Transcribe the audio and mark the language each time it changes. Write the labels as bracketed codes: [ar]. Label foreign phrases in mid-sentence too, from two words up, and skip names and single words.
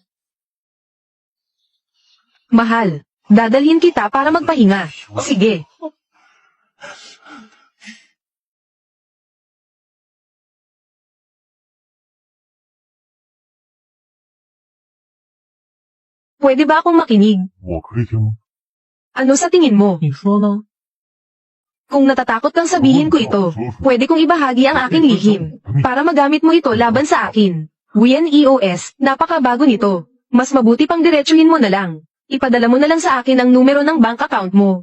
[tl] Mahal, dadalhin kita para magpahinga. Sige. Pwede ba akong makinig? [zh] 我可以听吗？ [tl] Ano sa tingin mo? [zh] 你说呢？ [tl] Kung natatakot kang sabihin ko ito, pwede kong ibahagi ang aking lihim, para magamit mo ito laban sa akin. Wien EOS, napakabago nito. Mas mabuti pang diretsuhin mo na lang. Ipadala mo na lang sa akin ang numero ng bank account mo.